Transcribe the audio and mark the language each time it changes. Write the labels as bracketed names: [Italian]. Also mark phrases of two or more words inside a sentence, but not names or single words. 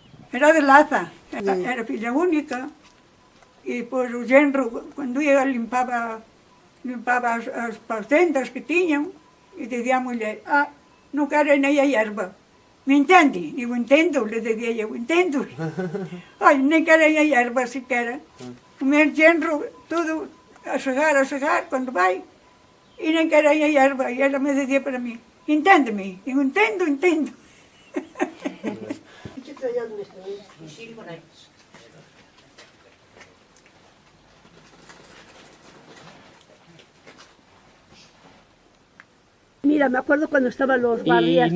[Galician] Era de Laza, era filla única. E pois o genro, cando ia, limpaba as fazendas que tiñan, e dizia a muller, non quero nem a hierba. Me entende? Digo, entendo, le dizia eu, entendo. Ai, nem quero a hierba sequera. O meu genro, todo a segar, quando vai, e nem quero a hierba. E ela me dizia [Spanish] para mí, [Galician] enténdeme. Digo, entendo. [Spanish] Mira, me acuerdo cuando estaban los barrias.